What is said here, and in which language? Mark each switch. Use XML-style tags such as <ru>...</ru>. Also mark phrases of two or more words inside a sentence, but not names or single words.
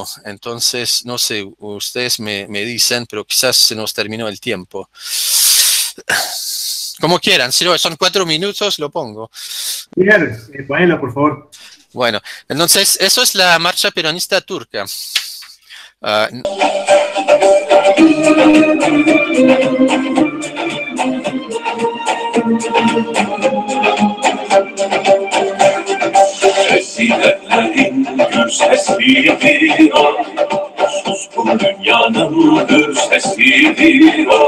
<es>Entonces, no sé, ustedes me dicen, pero quizás se nos terminó el tiempo. Como quieran, si no, son 4 minutos, lo pongo. Bien, ponelo, por favor. Bueno, entonces, eso es la marcha peronista turca.</es> <tr>Esilenlerin gür sesidir o, suskun dünyanın gür sesidir o.</tr>